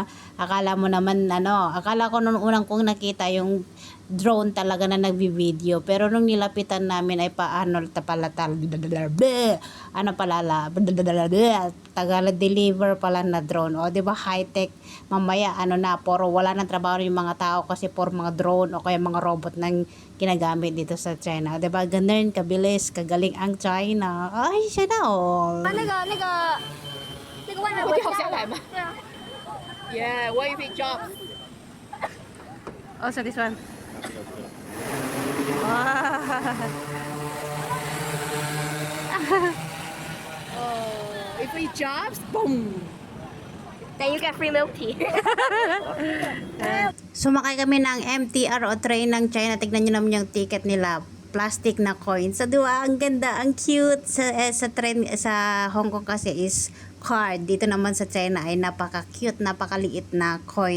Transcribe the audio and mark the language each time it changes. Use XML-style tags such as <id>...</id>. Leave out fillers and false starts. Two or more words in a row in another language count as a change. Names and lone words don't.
<tl>Akala mo naman akala ko nung unang kong nakita yung drone talaga na nagbi-video, pero nung nilapitan namin ay taga-deliver pala na drone. O di ba, high-tech. Mamaya puro wala nang trabaho yung mga tao kasi puro mga drone o kaya mga robot nang ginagamit dito sa China. O di ba, ganun kabilis, kagaling ang China. Ay, siya na all.</tl> <zh>那个外卖回家了。对啊。</zh> <en>Yeah, what if it drops? Also this one. Oh, if it drops, boom. Then you get free milk tea.</en> <tl>Sumakay kami ng MTR o train ng China. Tignan nyo naman yung ticket nila. Plastic na coin. So, diba, ang ganda, ang cute. Sa train, sa Hong Kong kasi is card. Dito naman sa China ay napaka-cute, napakaliit na coin.</tl>